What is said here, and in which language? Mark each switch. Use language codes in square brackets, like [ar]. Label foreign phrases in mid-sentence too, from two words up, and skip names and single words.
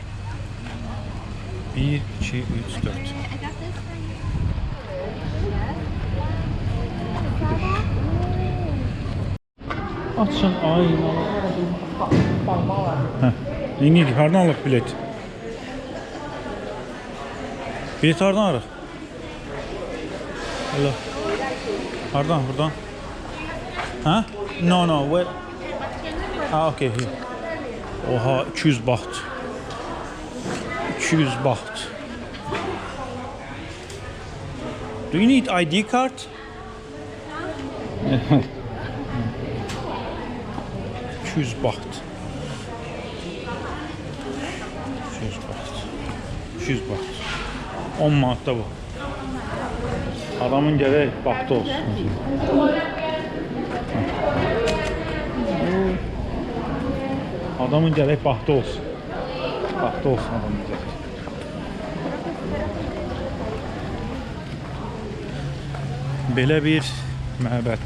[az] 1, 2, 3, 4. Açın aynalar. İndi hardan alıq bilet? Bilet hardan alıq? Hello. Hardan, buradan? Ha? [en] No, where? Ah, okay, here. [az] Oha, 200 baht. 200 baht. [en] Do you need ID card? [az] 200 baht. 200 baht. 10 manat da bu. Adamın gərək bahtı olsun. Adamın gərək bahtı olsun. Bahtı olsun adamın gərək. Belə bir məbəd.